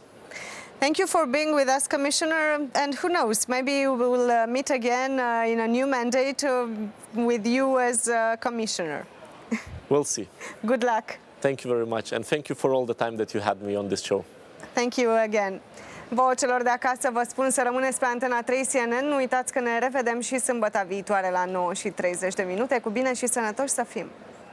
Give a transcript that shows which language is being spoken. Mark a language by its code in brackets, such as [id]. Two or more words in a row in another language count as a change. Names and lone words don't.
[en] Thank you for being with us, Commissioner, and who knows, maybe we will meet again in a new mandate with you as Commissioner. We'll see. Good luck. Thank you very much, and thank you for all the time that you had me on this show. Thank you again. [ro] Vouă celor de acasă vă spun să rămâneți pe Antena 3 CNN. Nu uitați că ne revedem și sâmbătă viitoare la 9:30. Cu bine și sănătoși să fim!